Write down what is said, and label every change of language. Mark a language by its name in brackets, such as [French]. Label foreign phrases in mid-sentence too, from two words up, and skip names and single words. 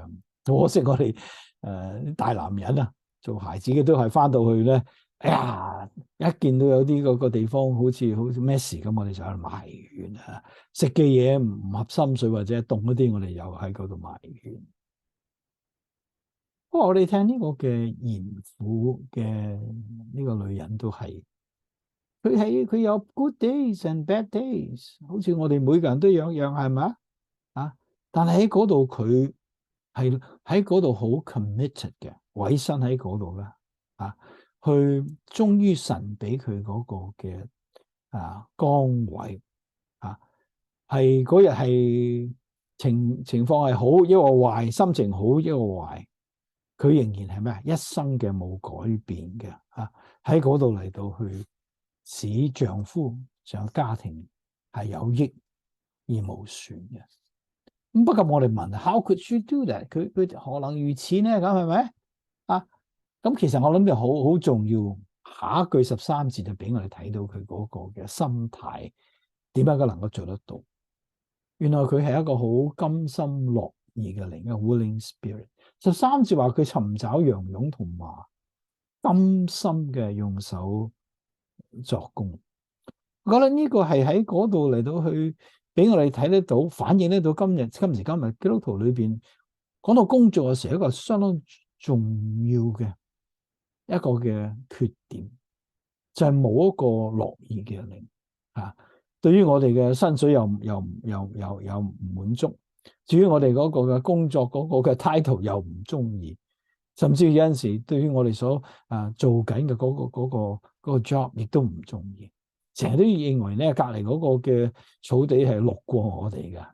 [Cantonese] 可惜我哋大男人啊，做孩子嘅都係翻到去咧，哎呀，一見到有啲嗰個地方好似咩事咁，我哋就喺度埋怨啊，食嘅嘢唔合心水或者凍嗰啲，我哋又喺嗰度埋怨。不過我哋聽呢個嘅賢婦嘅呢個女人都係，佢有 [English] good days and bad days， [Cantonese] 好似我哋每個人都樣樣係咪啊？但係喺嗰度佢係喺嗰度好 committed 嘅，委身喺嗰度啦，去忠於神俾佢嗰個嘅崗位係嗰日係情況係好，一個壞，心情好，一個壞。佢仍然係咩啊？一生嘅冇改變嘅喺嗰度嚟到去使丈夫上家庭係有益而無損嘅。咁不過我哋問 ， [English] How could she do that？ [Cantonese] 佢何能如此呢？咁係咪咁其實我諗就好重要。下一句13節就俾我哋睇到佢嗰個嘅心態，點解佢能夠做得到？原來佢係一個好甘心樂意嘅靈，一個 [English] willing spirit。 [Cantonese] 13 節話佢尋找羊絨同麻，甘心嘅用手作工。我覺得呢個係喺嗰度嚟到去俾我哋睇得到，反映得到今時今日基督徒裏邊講到工作嘅時候，一個相當重要嘅一個嘅缺點，就係冇一個樂意嘅靈對於我哋嘅薪水又唔滿足，至於我哋嗰個嘅工作嗰個嘅 title 又唔中意，甚至有陣時對於我哋所做緊嘅嗰個 job 亦都唔中意，成日都認為咧隔離嗰個嘅草地係綠過我哋嘅。